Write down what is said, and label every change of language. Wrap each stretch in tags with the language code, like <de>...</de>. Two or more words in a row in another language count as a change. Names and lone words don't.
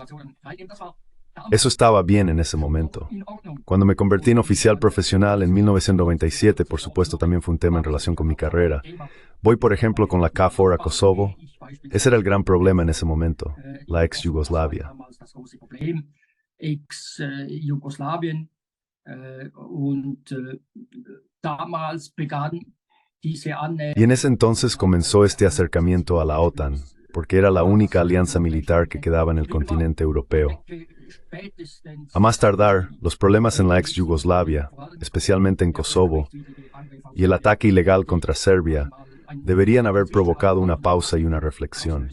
<es>Eso estaba bien en ese momento. Cuando me convertí en oficial profesional en 1997, por supuesto también fue un tema en relación con mi carrera. Voy, por ejemplo, con la KFOR a Kosovo. Ese era el gran problema en ese momento, la ex Yugoslavia.</es> <de>Ex-Jugoslawien und damals begann diese</de> <es>Y en ese entonces comenzó este acercamiento a la OTAN, porque era la única alianza militar que quedaba en el continente europeo. A más tardar, los problemas en la ex Yugoslavia, especialmente en Kosovo, y el ataque ilegal contra Serbia, deberían haber provocado una pausa y una reflexión.</es>